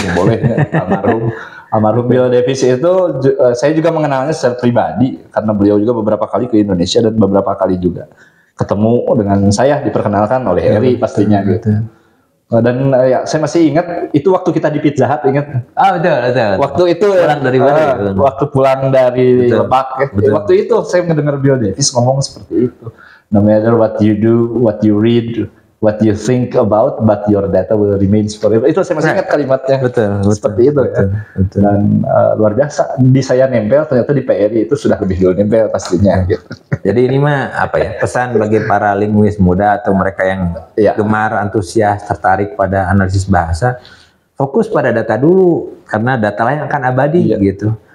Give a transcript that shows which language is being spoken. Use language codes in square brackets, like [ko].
[id] Boleh, almarhum Bill Davis itu saya juga mengenalnya secara pribadi karena beliau juga beberapa kali ke Indonesia dan beberapa kali juga ketemu dengan saya, diperkenalkan oleh Eri pastinya gitu. Dan ya saya masih ingat itu waktu kita di Pizza Hut, ingat? Betul. Waktu itu pulang dari mana? Waktu pulang dari Lebak ya. Waktu itu saya mendengar Bill Davis ngomong seperti itu. [en] No matter what you do, what you read, what you think about, but your data will remain forever. [id] Itu saya masih ingat kalimatnya. Betul. Seperti itu ya. Dan luar biasa. Di saya nempel, ternyata di PRI itu sudah lebih dulu nempel pastinya. Gitu. Jadi ini mah pesan bagi para linguis muda atau mereka yang gemar, antusias, tertarik pada analisis bahasa, fokus pada data dulu karena data lain akan abadi gitu.